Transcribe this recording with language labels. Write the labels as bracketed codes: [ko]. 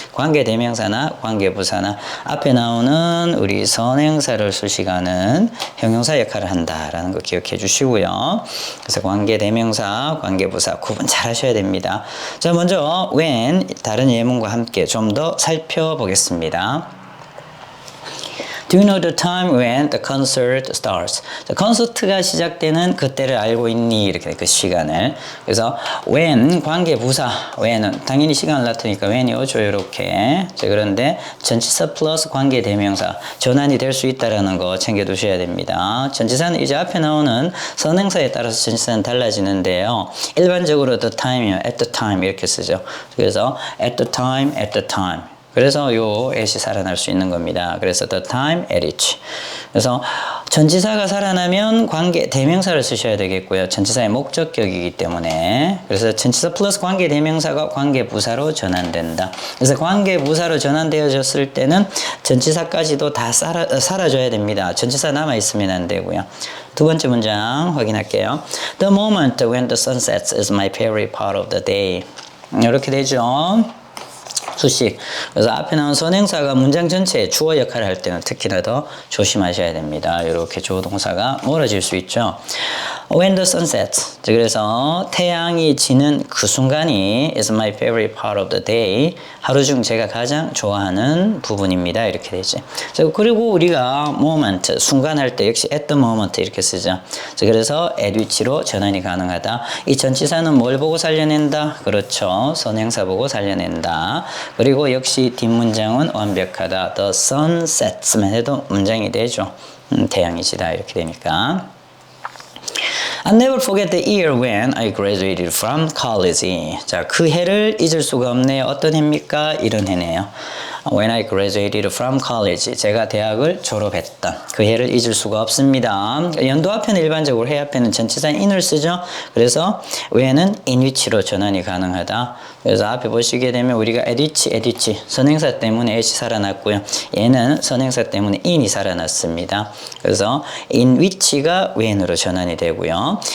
[ko] 관계대명사나 관계부사나 앞에 나오는 우리 선행사를 쓰시고 는 형용사 역할을 한다라는 거 기억해 주시고요. 그래서 관계대명사, 관계부사 구분 잘 하셔야 됩니다. 자, 먼저 when 다른 예문과 함께 좀 더 살펴보겠습니다. [en] Do you know the time when the concert starts? [ko] 자, 콘서트가 시작되는 그때를 알고 있니? 이렇게 그 시간을. 그래서 when 관계부사 when은 당연히 시간을 나타내니까 when이 오죠. 이렇게. 자, 그런데 전치사 플러스 관계대명사 전환이 될 수 있다라는 거 챙겨두셔야 됩니다. 전치사는 이제 앞에 나오는 선행사에 따라서 전치사는 달라지는데요. 일반적으로 the time이요. [en] at the time [ko] 이렇게 쓰죠. 그래서 [en] at the time, at the time. [ko] 그래서 요 at이 살아날 수 있는 겁니다. 그래서 [en] the time at which. [ko] 그래서 전치사가 살아나면 관계 대명사를 쓰셔야 되겠고요. 전치사의 목적격이기 때문에. 그래서 전치사 플러스 관계 대명사가 관계 부사로 전환된다. 그래서 관계 부사로 전환되어졌을 때는 전치사까지도 다 사라져야 됩니다. 전치사 남아 있으면 안 되고요. 두 번째 문장 확인할게요. [en] The moment when the sun sets is my favorite part of the day. [ko] 이렇게 되죠. 수식. 그래서 앞에 나온 선행사가 문장 전체에 주어 역할을 할 때는 특히나 더 조심하셔야 됩니다. 이렇게 주어 동사가 멀어질 수 있죠. [en] When the sun sets. [ko] 그래서 태양이 지는 그 순간이 [en] is my favorite part of the day. [ko] 하루 중 제가 가장 좋아하는 부분입니다. 이렇게 되죠. 그리고 우리가 moment, 순간 할 때 역시 [en] at the moment [ko] 이렇게 쓰죠. 그래서 at which로 전환이 가능하다. 이 전치사는 뭘 보고 살려낸다? 그렇죠. 선행사 보고 살려낸다. 그리고 역시 뒷문장은 완벽하다. [en] The sun sets [ko] 만 해도 문장이 되죠. 태양이 지다 이렇게 되니까. [en] I'll never forget the year when I graduated from college. [ko] 자, 그 해를 잊을 수가 없네요. 어떤 해입니까? 이런 해네요. [en] When I graduated from college. [ko] 제가 대학을 졸업했던 그 해를 잊을 수가 없습니다. 연도 앞에는 일반적으로 해 앞에는 전치사 in을 쓰죠. 그래서 when은 in which로 전환이 가능하다. 그래서 앞에 보시게 되면 우리가 at which 선행사 때문에 at이 살아났고요. 얘는 선행사 때문에 in이 살아났습니다. 그래서 in which가 when으로 전환이 되고요.